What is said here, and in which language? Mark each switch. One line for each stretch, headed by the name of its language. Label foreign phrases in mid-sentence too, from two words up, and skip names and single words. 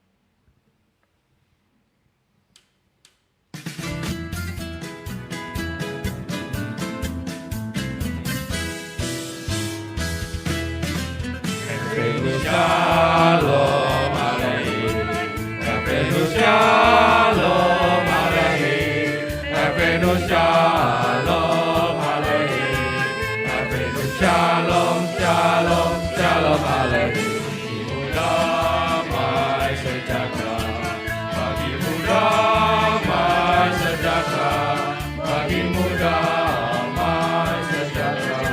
Hebrew: שלום עליכם, הבאנו שלום עליכם, הבאנו שלום עליכם, הבאנו שלום, שלום, שלום עליכם.
Indonesian: Bagimu damai sejahtera. Bagimu damai sejahtera. Bagimu damai sejahtera.